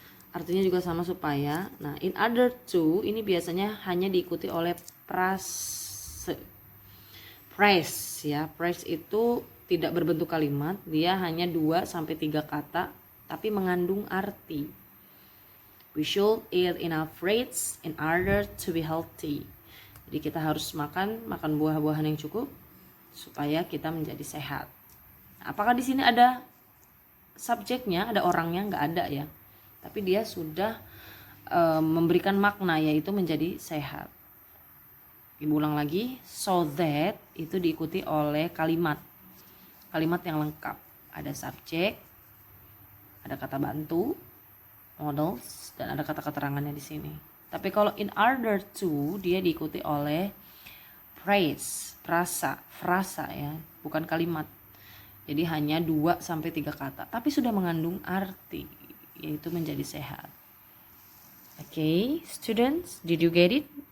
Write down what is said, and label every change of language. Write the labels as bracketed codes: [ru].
[id] Artinya juga sama supaya. Nah, in order to ini biasanya hanya diikuti oleh prase. Phrase ya. Phrase itu tidak berbentuk kalimat, dia hanya 2 sampai 3 kata tapi mengandung arti. [en] We should eat enough fruits in order to be healthy. [id] Jadi kita harus makan buah-buahan yang cukup supaya kita menjadi sehat. Apakah di sini ada subjeknya, ada orangnya? Nggak ada ya. Tapi dia sudah memberikan makna, yaitu menjadi sehat. Ibu ulang lagi, so that itu diikuti oleh kalimat yang lengkap. Ada subjek, ada kata bantu, models, dan ada kata keterangannya di sini. Tapi kalau in order to, dia diikuti oleh phrase, frasa ya, bukan kalimat. Jadi hanya 2 sampai 3 kata, tapi sudah mengandung arti, yaitu menjadi sehat. [en] Okay, students, did you get it?